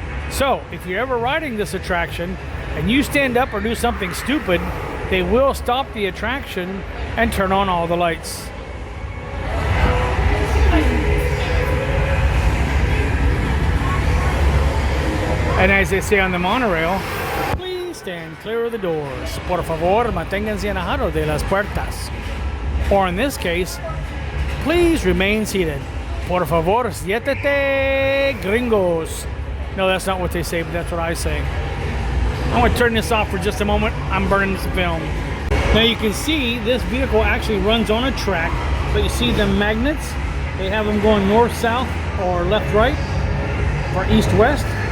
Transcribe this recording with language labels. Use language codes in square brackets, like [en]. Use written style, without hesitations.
[en] So, if you're ever riding this attraction and you stand up or do something stupid, they will stop the attraction and turn on all the lights. And as they say on the monorail, please stand clear of the doors. [es] Por favor, manténganse alejados de las puertas. [en] Or in this case, please remain seated. [es] Por favor, siéntate, gringos. [en] No, that's not what they say, but that's what I say. I'm going to turn this off for just a moment. I'm burning this film. Now you can see this vehicle actually runs on a track, but you see the magnets. They have them going north-south or left-right or east-west.